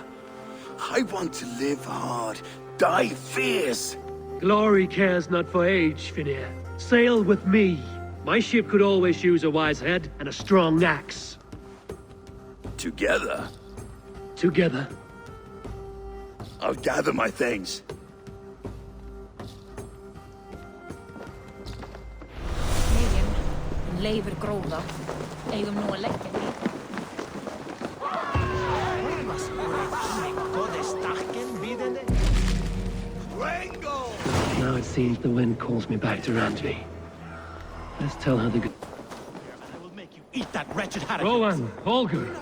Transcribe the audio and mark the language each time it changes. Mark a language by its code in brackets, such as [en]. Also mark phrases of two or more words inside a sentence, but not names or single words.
[en] I want to live hard, die fierce. Glory cares not for age, Finnear. Sail with me. My ship could always use a wise head and a strong axe. Together? Together. I'll gather my things. [is] Megin, leifur gróða. Eigum nú að leggja því. [en] Now it seems the wind calls me back to Randvi. Let's tell her the good... I will make you eat that wretched haddock. Rowan, Holger.